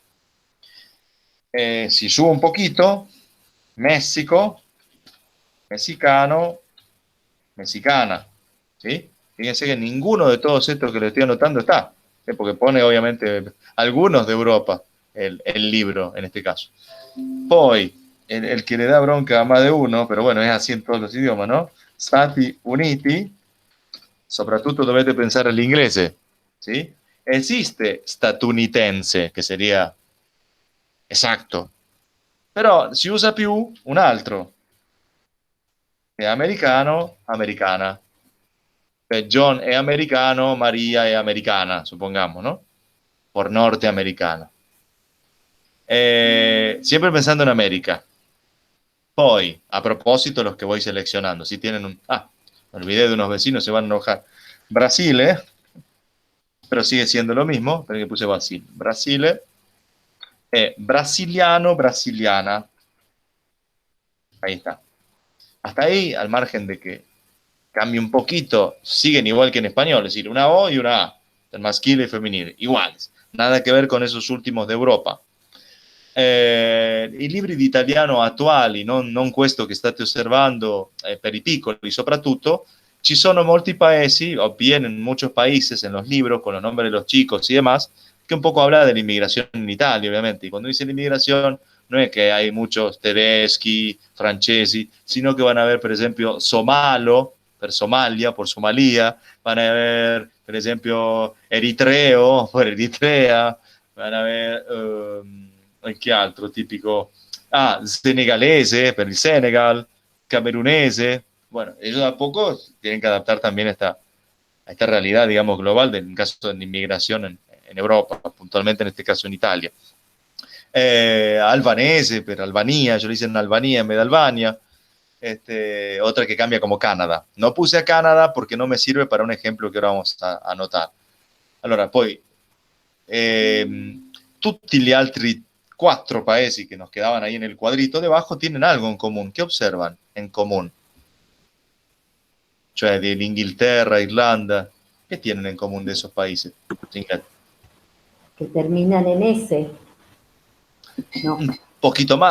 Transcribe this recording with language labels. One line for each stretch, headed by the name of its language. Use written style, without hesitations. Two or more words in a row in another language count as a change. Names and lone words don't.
Spanish: Si subo un poquito, México, mexicano, mexicana. ¿Sí? Fíjense que ninguno de todos estos que le estoy anotando está, porque pone obviamente algunos de Europa, el libro en este caso. Poi, el que le da bronca a más de uno, pero bueno, es así en todos los idiomas, ¿no?
Italian: Stati Uniti, soprattutto dovete pensare all'inglese, ¿sí? Esiste statunitense, che
Spanish: sería exacto,
Italian: però si usa più un altro, che è americano, americana.
Spanish: John es americano, María es americana, supongamos, ¿no? Por norteamericana. Siempre pensando en América. Poi, a propósito, los que voy seleccionando, si tienen un... me olvidé de unos vecinos, se van a enojar. Brasil, pero sigue siendo lo mismo, pero que puse Brasil. Brasil,
Italian: brasiliano, brasiliana.
Spanish: Ahí está. Hasta ahí, al margen de que cambie un poquito, siguen igual que en español, es decir, una O y una A, el maschile y femenil, iguales, nada que ver con esos últimos de Europa.
Italian: I libri di italiano attuali, non questo che state osservando per i piccoli soprattutto, ci sono molti paesi,
Spanish: o bien en muchos países, en los libros, con los nombres de los chicos y demás, que un poco habla de la inmigración en Italia, obviamente. Y cuando dice la inmigración, no es que hay muchos
Italian: tedeschi, francesi,
Spanish: sino que van a ver, por ejemplo,
Italian: somalo, per Somalia,
Spanish: por Somalia, van a ver,
Italian: per esempio, eritreo,
Spanish: por Eritrea, van a ver,
Italian: che altro tipico, senegalese, per il Senegal, camerunese.
Spanish: Bueno, ellos a poco tienen que adaptar también a esta realidad, digamos, global, del caso de inmigración en Europa, puntualmente en este caso en Italia. Albanese, pero Albania, yo le dicen Albania en vez de Albania. Otra que cambia como Canadá. No puse a Canadá porque no me sirve para un ejemplo que ahora vamos a anotar.
Italian: Allora, poi, tutti gli altri 4 paesi
Spanish: que nos quedaban ahí en el cuadrito debajo tienen algo en común. ¿Qué observan en común? Cioè, de Inglaterra, Irlanda, ¿qué tienen en común de esos países? Que terminan en S. No. Un poquito más.